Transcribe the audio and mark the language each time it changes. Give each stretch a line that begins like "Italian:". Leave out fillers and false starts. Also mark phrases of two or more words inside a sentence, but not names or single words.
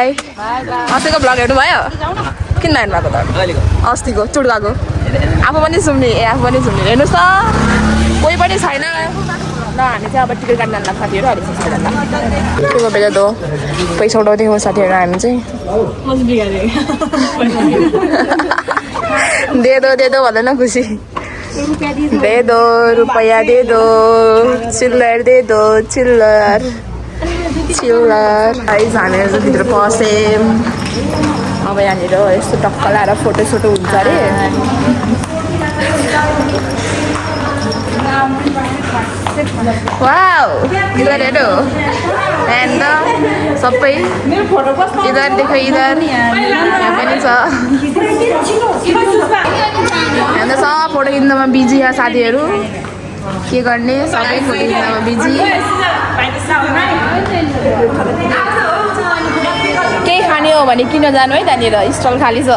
Nepali: अस्तिको भ्लग हेर्नु भयो किन हेर्नु भएको त अस्तिको चुड्काको आफू पनि सुन्ने हेर्नुहोस् त कोही पनि छैन ल। हामी चाहिँ अब टिकट काट्न जान्छ साथीहरू अलिक के बेला दो पैसा उठाउँदै हो साथीहरू हामी चाहिँ
Hindi: दे दो
Nepali: भन्दैन
Hindi: खुसी दे दो रुपैयाँ दे दो चिल्लर दे दो चिल्लर
Nepali: गाइस हामीहरू चाहिँ भित्र पस्यौँ। अब यहाँनिर यस्तो टक्क लाएर फोटोसोटो हुन्छ अरे। वाउ इधर हेर्नु एन्ड सबै
Hindi: इधर देखो इधर
Nepali: यहाँ पनि छ अन्त सब फोटो खिच्नमा बिजी छ साथीहरू। के गर्ने सबै फोटो खिच्नमा बिजी। केही खाने हो भने किन जानु है त्यहाँनिर स्टल खाली छ।